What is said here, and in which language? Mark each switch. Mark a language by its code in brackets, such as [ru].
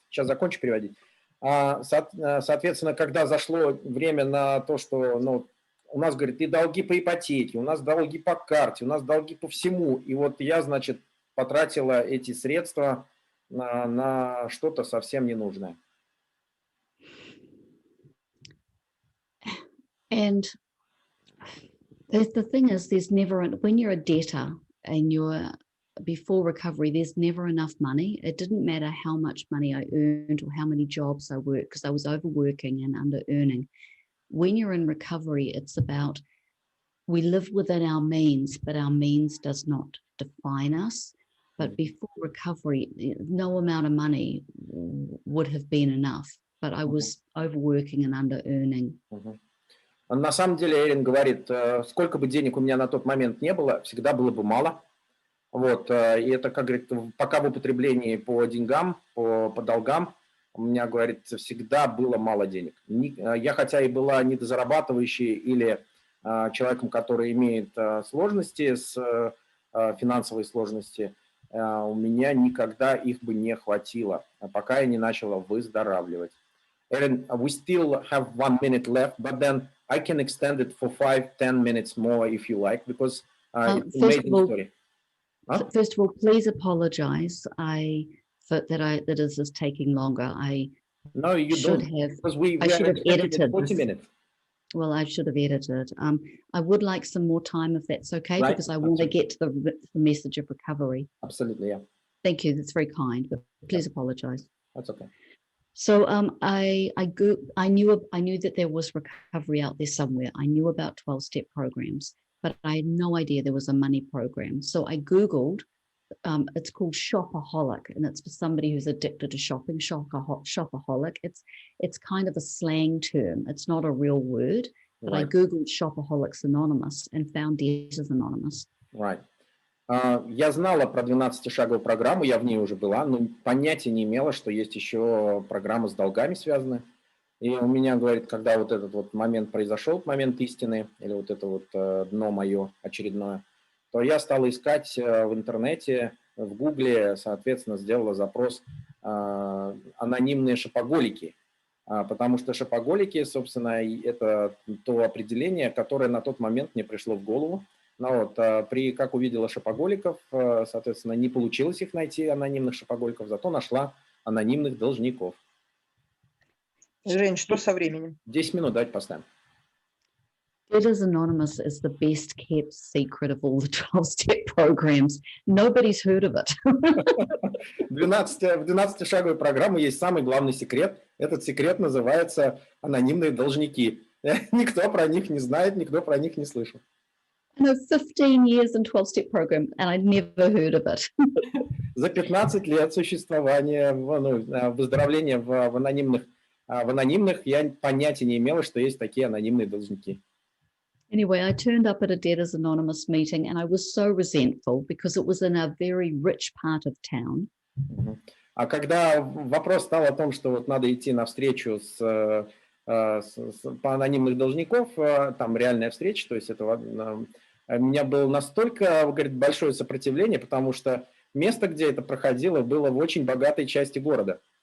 [ru] Сейчас закончу переводить. Соответственно, когда зашло время на то, что у нас, говорит, и долги по ипотеке, у нас долги по карте, у нас долги по всему. И вот я, значит, потратила эти средства на что-то совсем ненужное. [en] And the thing is, when you're a debtor and you're before recovery, there's never enough money. It didn't matter how much money I earned or how many jobs I worked, because I was overworking and under earning. When you're in recovery, it's about, we live within our means, but our means does not define us. But before recovery, no amount of money would have been enough, but I was overworking and under earning. [ru] На самом деле, Эрин говорит, сколько бы денег у меня на тот момент не было, всегда было бы мало. Вот, и это, как говорит, пока в употреблении по деньгам, по долгам, у меня, говорит, всегда было мало денег. Я хотя и была недозарабатывающей или человеком, который имеет сложности, финансовые сложности, у меня никогда их бы не хватило, пока я не начала выздоравливать. [en] Эрин, we still have 1 minute left, but then I can extend it for 5-10 minutes more if you like, because it's an amazing story. First of all, please apologize that this is taking longer. No, you should don't, have. because we should have edited 40 minutes. Well, I should have edited. I would like some more time if that's okay, Right. because I want to get to the message of recovery. Absolutely, yeah. Thank you. That's very kind, but please apologize. That's okay. So I knew that there was recovery out there somewhere. I knew about 12-step programs, but I had no idea there was a money program. So I Googled, it's called Shopaholic, and it's for somebody who's addicted to shopping, Shopaholic. It's kind of a slang term. It's not a real word, but Right. I Googled Shopaholics Anonymous and found Debtors Anonymous. Right. [ru] Я знала про 12-шаговую программу, я в ней уже была, но понятия не имела, что есть еще программа с долгами связаны. И у меня, говорит, когда вот этот вот момент произошел, момент истины, или вот это вот дно мое очередное, то я стала искать в интернете, в Гугле, соответственно, сделала запрос «анонимные шопоголики», потому что шопоголики, собственно, это то определение, которое на тот момент мне пришло в голову. Но вот, как увидела шопоголиков, соответственно, не получилось их найти, анонимных шопоголиков, зато нашла анонимных должников. Жень, что со временем? 10 минут, давайте поставим. [en] Debtors Anonymous is the best kept secret of all the 12-step programs. Nobody's heard of it. [ru] В 12-шаговой программе есть самый главный секрет. Этот секрет называется «Анонимные должники». Никто про них не знает, никто про них не слышал. [en] I know 15 years in 12-step program, and I'd never heard of it. [ru] За 15 лет существования выздоровления в анонимных я понятия не имела, что есть такие анонимные должники. [en] Anyway, I turned up at a Debtors Anonymous meeting, and I was so resentful because it was in a very rich part of town. [ru] А когда вопрос стал о том, что вот надо идти на встречу по анонимных должников, там реальная встреча, то есть это у меня было настолько, говорит, большое сопротивление, потому что место, где это проходило, было в очень богатой части города.